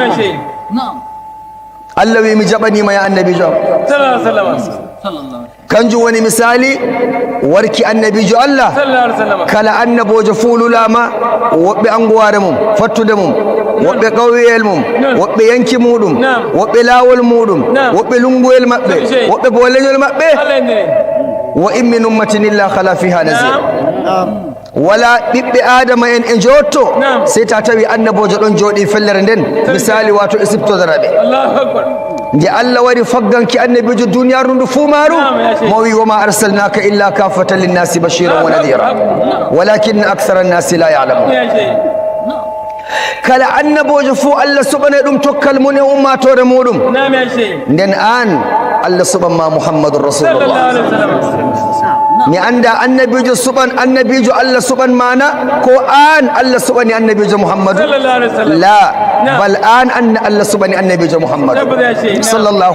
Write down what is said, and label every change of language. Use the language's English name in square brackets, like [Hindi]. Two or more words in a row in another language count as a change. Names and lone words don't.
[Fula] Allah wi mi jaɓanima ya annabijo kanjum woni misali warki annabijo Allah kala annabojo fuu lulama woɓɓe anguware mum fattude mum woɓɓe ƙawyel mum woɓɓe yanki muɗum woɓɓe lawol muɗum woɓɓe lunguwel maɓɓe woɓɓe bo leñol maɓɓe [Arabic] وإن من أمة إلا خلا فيها نذير [Fula] wala ɓiɓɓe adama en e jotto sey ta tawi annabojo ɗon jooɗi fellere nden misali wato e siptodaraɓe nde Allah wari fagganki annabijo duniyaru ndu fuu maaru mo wi [Arabic] وما أرسلناك إلا كافة للناس بشيرا ونذيرا ولكن أكثر الناس لا يعلمون [Fula] kala annabojo fuu Allah suɓane ɗum tokkal mun e ummatore muɗum nden an Allah suɓanma [Arabic] محمد رسول الله [Fula] mi anda annabijo suɓan annabijo Allah suɓan mana ko an Allah suɓani annabijo Muhammadu la bal an Allah suɓani annabijo Muhammadu sallallahu